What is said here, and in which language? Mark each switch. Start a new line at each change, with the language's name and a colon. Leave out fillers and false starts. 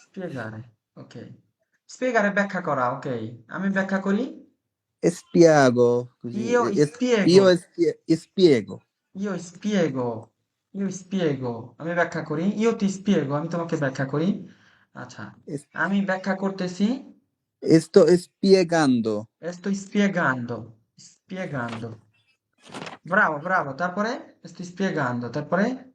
Bangla: spiegare, ok, spiegare ব্যাখ্যা করা, ok, আমি ব্যাখ্যা করি।
Italian: E spiego, così, Io spiego, io e spiego. io spiego, io spiego,
Bangla: আমি ব্যাখ্যা করি।
Italian: io ti spiego,
Bangla: আমি তোমাকে ব্যাখ্যা করি। আচ্ছা,
Italian: E,
Bangla: আমি ব্যাখ্যা করতেছি।
Italian: e sto spiegando. Estoy spiegando, spiegando, bravo, bravo, তারপরে estoy spiegando, তারপরে